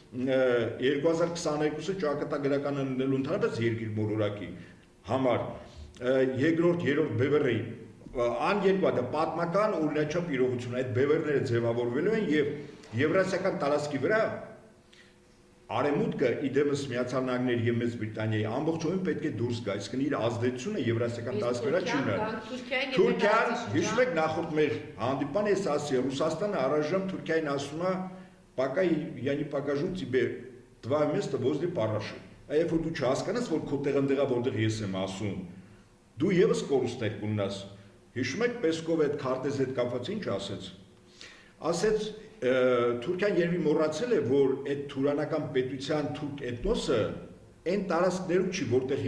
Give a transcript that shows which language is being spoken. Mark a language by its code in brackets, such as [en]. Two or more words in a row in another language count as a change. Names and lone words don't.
[hy] 2022-ը ճակատագրական ընկնելու ընդհանրապես երկիր մոլորակի համար երկրորդ, երրորդ բևեռի անգերկա դա պատմական օրինաչափ իրողություն, այդ բևեռները ձևավորվելու են եւ եվրասիական տարածքի վրա Արեմուտքը իդեմս Միացյալ Նահանգների եւ Մեծ Բրիտանիայի ամբողջովին պետք է դուրս գա, իսկ իր ազդեցությունը եվրասիական տարածքվրա չի ունենա։ Թուրքիան, հիշում եք նախորդ մեր հանդիպան ես ասի, Ռուսաստանը առայժմ Թուրքիային ասում է, [ru] пока я не покажу тебе твое место возле параши։ [hy] Այո, որ դու չհասկանաս, որ քո տեղը ընդեղա, որտեղ ես եմ ասում, դու եւս կորուստներ կունենաս։ Հիշում եք Պեսկովի այդ քարտեզի հետ կապված ինչ ասեց։ Ասեց Թուրքիան երևի մոռացել է, որ այդ թուրանական պետության թուրք էթնոսը այն տարածքներում չի, որտեղ